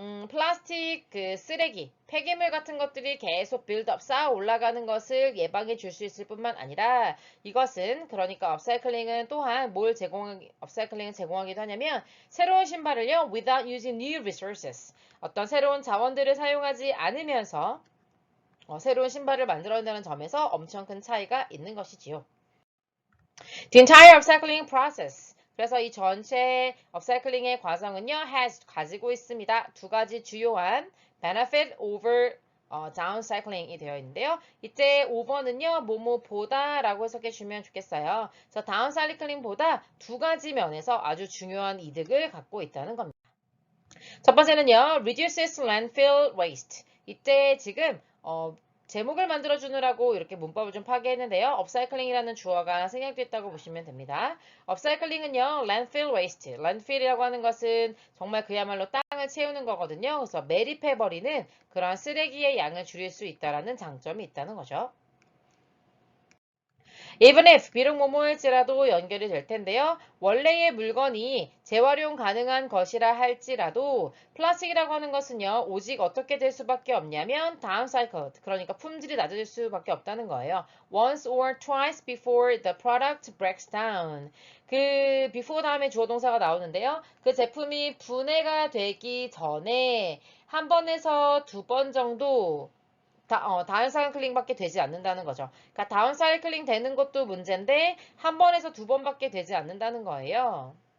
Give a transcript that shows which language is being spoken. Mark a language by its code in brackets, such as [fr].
[ko] 플라스틱 그 쓰레기, 폐기물 같은 것들이 계속 빌드업 쌓아 올라가는 것을 예방해 줄 수 있을 뿐만 아니라 이것은 그러니까 업사이클링은 또한 업사이클링을 제공하기도 하냐면 새로운 신발을요 [en] without using new resources [ko] 어떤 새로운 자원들을 사용하지 않으면서 새로운 신발을 만들어낸다는 점에서 엄청 큰 차이가 있는 것이지요. [en] The entire upcycling process. [ko] 그래서 이 전체 업사이클링의 과정은요, 가지고 있습니다. 두 가지 주요한 [en] benefit over downcycling [ko] 이 되어 있는데요. 이때 5번은요, 뭐뭐보다 라고 해석해 주면 좋겠어요. 그래서 downcycling보다 두 가지 면에서 아주 중요한 이득을 갖고 있다는 겁니다. 첫 번째는요, [en] reduces landfill waste. [ko] 이때 지금 제목을 만들어주느라고 이렇게 문법을 좀 파괴했는데요. 업사이클링이라는 주어가 생략됐다고 보시면 됩니다. 업사이클링은요, [en] landfill waste. [ko] landfill이라고 하는 것은 정말 그야말로 땅을 채우는 거거든요. 그래서 매립해버리는 그런 쓰레기의 양을 줄일 수 있다는 장점이 있다는 거죠. Even if 비록 뭐뭐일지라도 연결이 될 텐데요. 원래의 물건이 재활용 가능한 것이라 할지라도 플라스틱이라고 하는 것은요. 오직 어떻게 될 수밖에 없냐면 downcycled 그러니까 품질이 낮아질 수밖에 없다는 거예요. [en] Once or twice before the product breaks down. [ko] 그 before 다음에 주어 동사가 나오는데요. 그 제품이 분해가 되기 전에 한 번에서 두 번 정도 다운사이클링밖에 되지 않는다는 거죠. 그러니까 다운사이클링 되는 것도 문제인데 한 번에서 두 번밖에 되지 않는다는 거예요.